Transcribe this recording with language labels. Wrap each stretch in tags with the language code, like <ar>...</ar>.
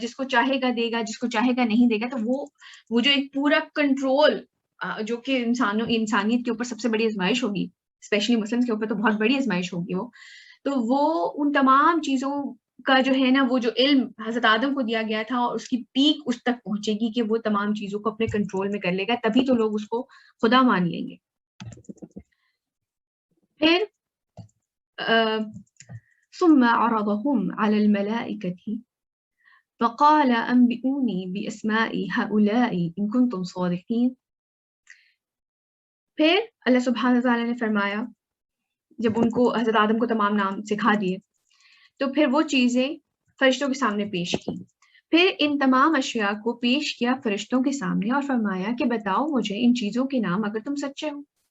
<ur>جس کو چاہے گا دے گا، جس کو چاہے گا نہیں دے گا. تو وہ جو ایک پورا کنٹرول جو کہ انسانیت کے اوپر سب سے بڑی آزمائش ہوگی،</ur> <en>especially Muslims</en> <ur>کے اوپر تو بہت بڑی آزمائش ہوگی وہ ان تمام چیزوں کا جو ہے نا، وہ جو علم حضرت آدم کو دیا گیا تھا، اور اس کی پیک اس تک پہنچے گی کہ وہ تمام چیزوں کو اپنے کنٹرول میں کر لے گا. تبھی تو لوگ اس کو خدا مان لیں گے. پھر</ur> <ar>ثم عرضهم على الملائكة فقال أنبئوني بأسماء هؤلاء إن كنتم صادقين.</ar> <ur>پھر اللہ سبحانہ تعالیٰ نے فرمایا، جب ان کو حضرت آدم کو تمام نام سکھا دیے، تو پھر وہ چیزیں فرشتوں کے سامنے پیش کی. پھر ان تمام اشیاء کو پیش کیا فرشتوں کے سامنے اور فرمایا کہ بتاؤ مجھے ان چیزوں کے نام اگر تم سچے ہو.</ur>